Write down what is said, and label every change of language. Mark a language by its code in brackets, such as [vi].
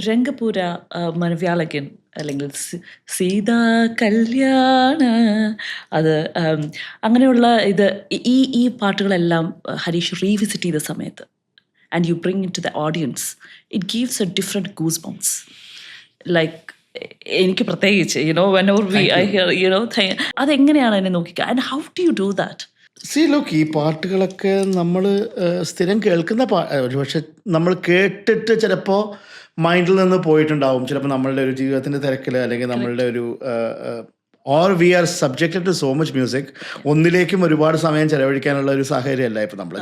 [ml] രംഗപൂര, മനവ്യാളകൻ, അല്ലെങ്കിൽ സീതാ കല്യാണ, അത് അങ്ങനെയുള്ള ഇത് ഈ പാട്ടുകളെല്ലാം ഹരീഷ് റീവിസിറ്റ് ചെയ്ത സമയത്ത് [en] and you bring it to the audience, it gives a different goosebumps. Like [ml] എനിക്ക് പ്രത്യേകിച്ച് [en] whenever I hear [ml] അതെങ്ങനെയാണ് അതിനെ നോക്കിക്കുക, [en] and how do you do that? [ml] See look, ഈ പാട്ടുകളൊക്കെ നമ്മൾ സ്ഥിരം കേൾക്കുന്ന പക്ഷെ നമ്മൾ കേട്ടിട്ട് ചിലപ്പോൾ മൈൻഡിൽ നിന്ന് പോയിട്ടുണ്ടാവും. ചിലപ്പോൾ നമ്മളുടെ ഒരു ജീവിതത്തിൻ്റെ തിരക്കിൽ, അല്ലെങ്കിൽ നമ്മളുടെ ഒരു [en] or we are subjected to so much music, [ml] ഒന്നിലേക്കും ഒരുപാട് സമയം ചെലവഴിക്കാനുള്ള ഒരു സാഹചര്യമല്ല ഇപ്പം നമ്മൾ.